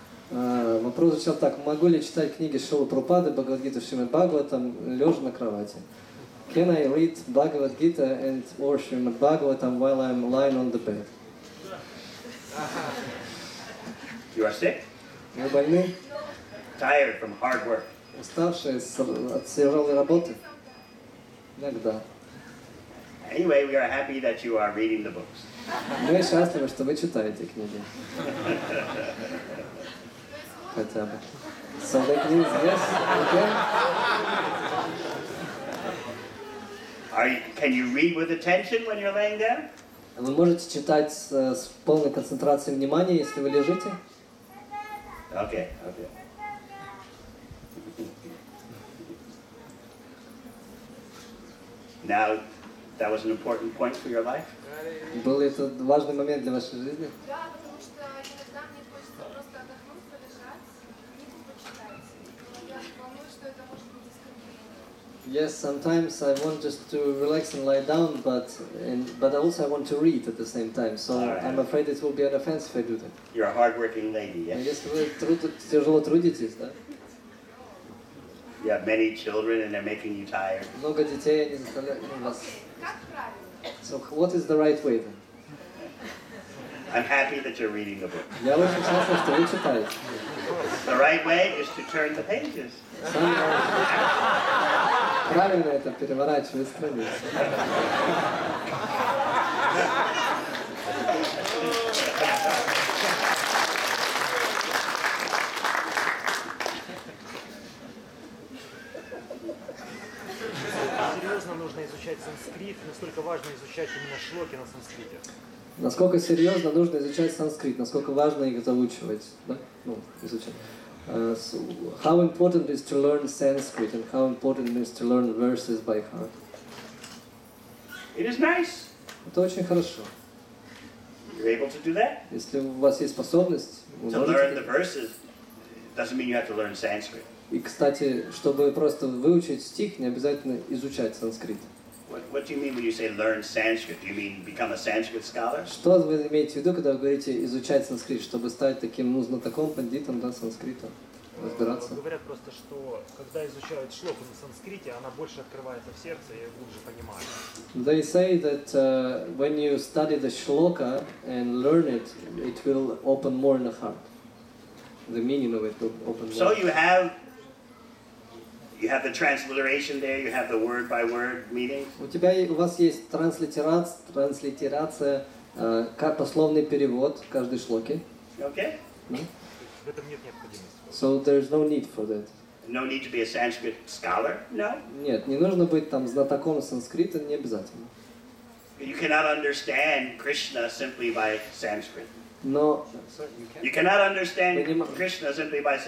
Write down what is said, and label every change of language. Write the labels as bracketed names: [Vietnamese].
[Russian] Вопрос звучал так: могу ли читать книги Шрилы Прабхупады, Бхагавад-гиту, Шримад Бхагаватам, лежа на кровати? [English] Can I read Bhagavad Gita and or Srimad Bhagavatam while I'm lying on the bed? You are sick? [Russian] Вы больны? [English] Tired from hard work? [Russian] Уставшие от тяжелой работы? Иногда. [English] Anyway, we are happy that you are reading the books. [Russian] Мы счастливы, что вы читаете книги. Хотя бы. [English] So that means yes, okay. Can you read with attention when you're laying down? [Russian] Вы можете читать с полной концентрацией внимания, если вы лежите? [English] Okay. Now, that was an important point for your life? [Russian] Был это важный момент для вашей жизни? Да, потому что иногда мне хочется просто отдохнуть, полежать, книгу почитать. Но я волнуюсь, что это может быть оскорбление. [English] Yes, sometimes I want just to relax and lie down, but also I want to read at the same time. So I'm afraid it will be an offense if I do that. You're a hard-working lady, yes? [Russian] Если вы тяжело трудитесь, да? [English] You have many children and they're making you tired. [Russian] Много детей, они заставляют вас. Как правильно? [English] So what is the right way then? I'm happy that you're reading the book. [Russian] Я очень счастлив, что вы читаете. [English] The right way is to turn the pages. [Russian] Правильно это переворачивать страницу. Серьезно нужно изучать санскрит, насколько важно изучать именно шлоки на санскрите. Насколько серьезно нужно изучать санскрит, насколько важно их заучивать, да? Ну, изучать. [English] So how important is to learn Sanskrit and how important is to learn verses by heart? It is nice. [Russian] Это очень хорошо. [English] You're able to do that. [Russian] Если у вас есть способность, вы [English] To learn the [Russian] можете... [English] verses doesn't mean you have to learn Sanskrit. [Russian] И, кстати, чтобы просто выучить стих, не обязательно изучать санскрит. [English] What do you mean when you say learn Sanskrit? Do you mean become a Sanskrit scholar? [Russian] Что вы имеете в виду, когда вы говорите изучать санскрит, чтобы стать таким, ну, знатоком, пандитом, да, санскрита, разбираться? Говорят просто, что когда изучают шлоку на санскрите, она больше открывается в сердце и глубже понимает. [English] They say that when you study the shloka and learn it, it will open more in the heart. The meaning of it will open more. So you have the transliteration there, you have the word by word meanings. [Russian] У вас есть транслитерация, пословный перевод каждой шлоки. [English] Okay? No? [Russian] В этом нет необходимости. [English] So there's no need for that. No need to be a Sanskrit scholar? No. [Russian] Нет, не нужно быть там знатоком санскрита, не обязательно. [English] You cannot understand Krishna simply by Sanskrit. [Russian] Но [English] You cannot understand Krishna simply by